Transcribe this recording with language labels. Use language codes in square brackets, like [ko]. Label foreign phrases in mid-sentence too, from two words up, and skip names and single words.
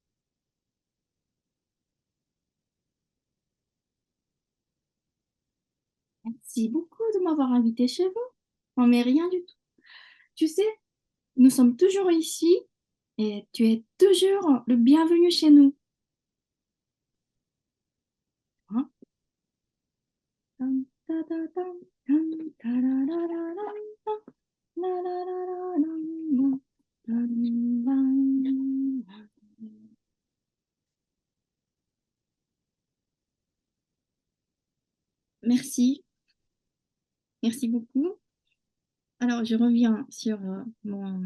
[fr] Merci beaucoup de m'avoir invité chez vous. Non, mais rien du tout. Tu sais, nous sommes toujours ici et tu es toujours le bienvenu chez nous. Hein? Tam, ta, ta, tam, tam, ta, ra, ra, ra, ra, tam, la, la, la, la, la, la, tam, la, la. Merci, merci beaucoup. Alors, je reviens sur mon...